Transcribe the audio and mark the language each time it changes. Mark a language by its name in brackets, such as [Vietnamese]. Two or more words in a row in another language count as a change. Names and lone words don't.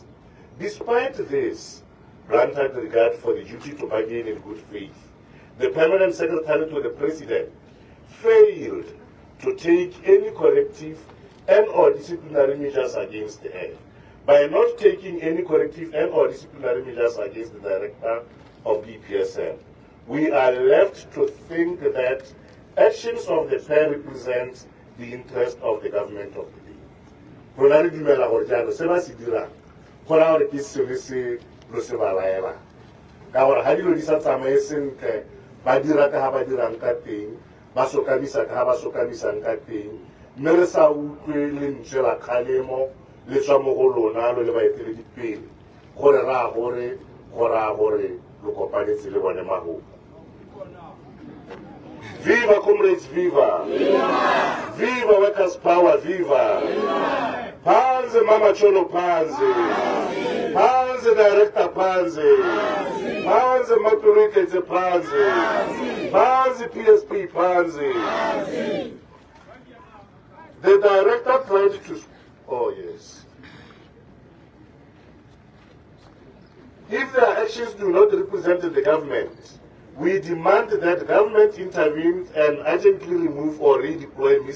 [English] Despite this granted regard for the duty to bargain in good faith, the Permanent Secretary to the President failed to take any corrective and or disciplinary measures against her. By not taking any corrective and or disciplinary measures against the Director of DPSM, we are left to think that actions of the pair represent the interest of the government of the day. [Tswana] Rona re dumela gore jalo se ba se dirang go ra gore ke selo se lo se ba laela ka gore ga dilo di sa tsamaye sentle ba dira ka ga ba dirang ka teng ba sokamisang ka teng mme re sa utlwe lentswe la kgalemo le tswa mo go lona lo le baeteledipele gore ra gore lo kopanetse le bone magopa. [English] Viva comrades, viva! Viva! Viva workers' power, viva! Viva! [Zulu] Panze Mama Cholo Panze! Panze Director Panze! Panze Peloetletse Panze! Panze PSP Panze! [English] The director tried to... Oh yes. If their actions do not represent the government, we demand that government intervene and urgently remove or redeploy Ms.